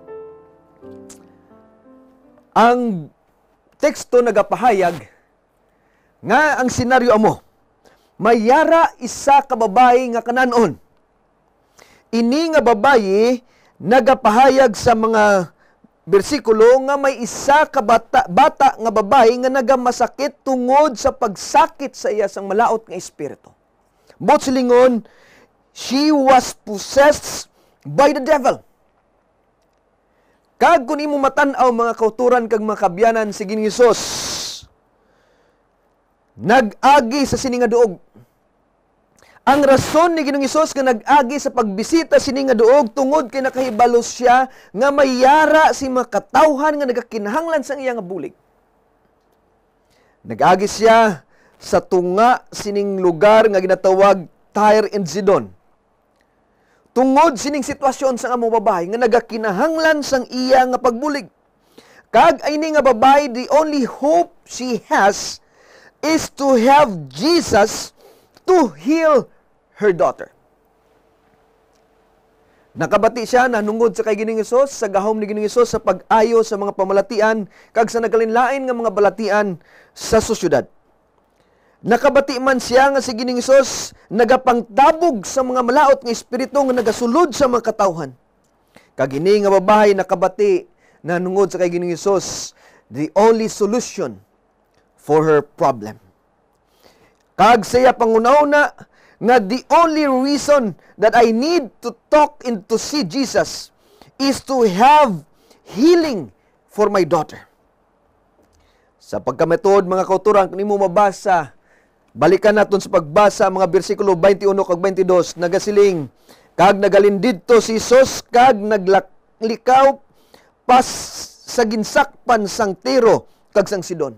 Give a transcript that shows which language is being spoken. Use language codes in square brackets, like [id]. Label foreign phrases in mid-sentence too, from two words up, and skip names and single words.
[hil] Ang teksto nagapahayag nga ang senaryo amo, mayara isa ka babae nga kananon. Ini nga babae nagapahayag sa mga bersikulo nga may isa ka bata nga babae nga nagamasakit tungod sa pagsakit sa iya sang malaot nga espiritu. Bot silingon, [en] she was possessed by the devil. [hil] Kag kung imo matan-aw mga kauturan kag mga kabyanan si Ginoong Hesus, nag-agi sa sini nga duog. Ang rason ni Ginoong Hesus nga nag-agi sa pagbisita sini nga duog tungod kay nakahibalos siya nga mayara si mga katawhan nga nagakinahanglan sa iya nga bulig. Nag-agi siya sa tunga sining lugar nga ginatawag Tyre and Sidon. Tungod sining sitwasyon sa among babae nga nagakinahanglan sang iya nga pagbulig. Kag ay ni nga babae, [en] the only hope she has is to have Jesus to heal her daughter. [hil] Nakabati siya na nungod sa kay Ginoong Hesus, sa gahom ni Ginoong Hesus sa pag-ayo sa mga pamalatian, kag sa nagalinlain nga mga balatian sa sosyudad. Nakabati man siya nga si Ginoong Hesus nagapangtabog sa mga malaot nga espiritu nga nagasulod sa mga katawhan. Kag ini nga babae nakabati nanungod sa kay Ginoong Hesus [en] the only solution for her problem. [hil] Kag saya pangunauna nga [en] the only reason that I need to talk and to see Jesus is to have healing for my daughter. [hil] Sa pagkametod, mga kauturan, kung mo mabasa, balikan natin sa pagbasa mga bersikulo 21 kag 22, nagasiling, kag nagalin didto si Jesus, kag naglikaw pas sa ginsakpan sang Tiro, kag sang Sidon.